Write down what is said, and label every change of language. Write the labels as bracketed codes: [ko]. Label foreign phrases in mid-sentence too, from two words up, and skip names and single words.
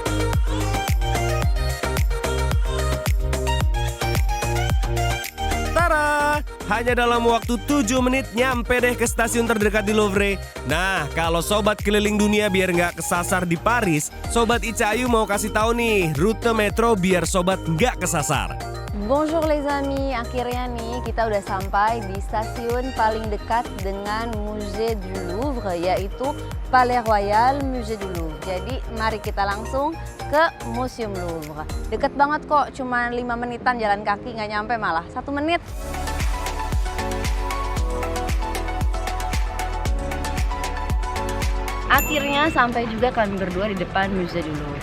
[id] Tara, hanya dalam waktu 7 menit nyampe deh ke stasiun terdekat di Louvre. Nah, kalau sobat keliling dunia biar nggak kesasar di Paris, Sobat Ica Ayu mau kasih tahu nih rute metro biar sobat nggak kesasar. [fr] Bonjour les amis, [id] akhirnya nih kita udah sampai di stasiun paling dekat dengan Musée du Louvre, yaitu Palais Royal Musée du Louvre. Jadi mari kita langsung ke Museum Louvre. Deket banget kok, cuma 5 menitan jalan kaki, nggak nyampe malah 1 menit. Akhirnya sampai juga kami berdua di depan Musée du Louvre.